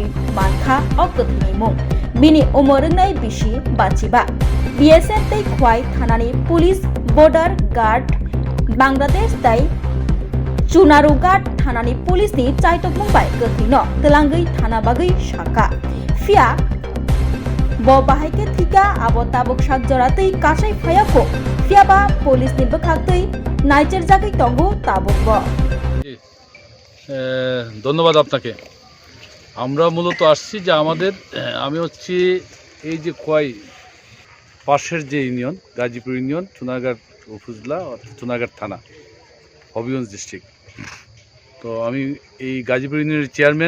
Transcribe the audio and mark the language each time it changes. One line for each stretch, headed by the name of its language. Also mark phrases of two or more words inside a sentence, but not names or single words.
Kok Borok: Mankha Okuthini Mung Bini Umorungnai Bishi Bachiba BSF Tei Kwai Thanani Police Border Guard Bangladesh Tai Chunarogat Thanani Police ni Chaitok Mumbai Gothino Telangai Thana Bagai Shaka Fia Bo Bahaike Thika Abo Tabok Shak Joratei Kashai Phayako Fiaba Police ni Bakhaktei Naicher Jagai Tongo Tabok Bo ধন্যবাদ আপনাকে।
Bangla: আমরা মূলত আসছি যে আমি হচ্ছি এই যে কোয়াই পাশের যে ইউনিয়ন গাজীপুর ইউনিয়ন চুনারঘাট উপজেলা চুনারঘাট থানা হবিগঞ্জ ডিস্ট্রিক্ট। তো আমি এই গাজীপুর ইউনিয়নের চেয়ারম্যান।